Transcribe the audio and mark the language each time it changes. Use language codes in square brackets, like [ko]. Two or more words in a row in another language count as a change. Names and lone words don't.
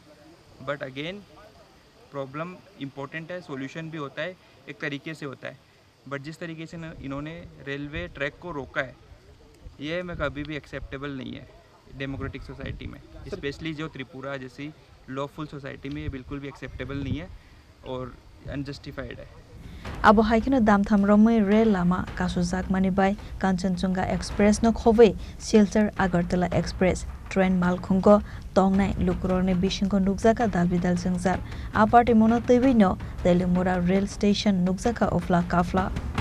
[en] but again problem important [hi] है, सॉल्यूशन भी होता है, एक तरीके से होता है। बट जिस तरीके से इन्होंने [en] railway track [hi] को रोका है, ये मैं कभी भी एक्सेप्टेबल नहीं है [en] democratic society [hi] में, स्पेशली जो त्रिपुरा जैसी [en] lawful society [hi] में ये बिल्कुल भी एक्सेप्टेबल नहीं है और अनजस्टिफाइड है। [trp] Abo haikino damtham romoi rail lama kasujak manibai Kanchenjunga Express no khobei Silchar Agartala Express train malkhungo tongnai lukrorni bisingko nukjaka dalbidal jengjar aparti mono tebino Telimura rail station nukjaka ofla kafla